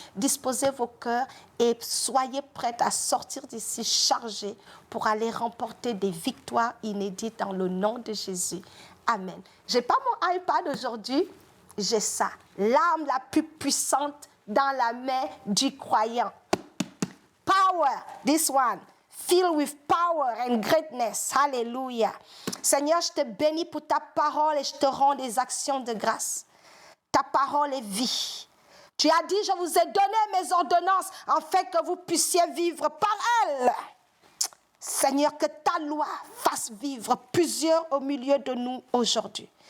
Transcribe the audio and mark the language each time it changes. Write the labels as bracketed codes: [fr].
[fr] Disposez vos cœurs et soyez prêtes à sortir d'ici chargés pour aller remporter des victoires inédites dans le nom de Jésus. Amen. Je n'ai pas mon iPad aujourd'hui. J'ai ça, l'arme la plus puissante dans la main du croyant. [en] Power, this one, filled with power and greatness. Hallelujah. [fr] Seigneur, je te bénis pour ta parole et je te rends des actions de grâce. Ta parole est vie. Tu as dit, je vous ai donné mes ordonnances afin que vous puissiez vivre par elles. Seigneur, que ta loi fasse vivre plusieurs au milieu de nous aujourd'hui.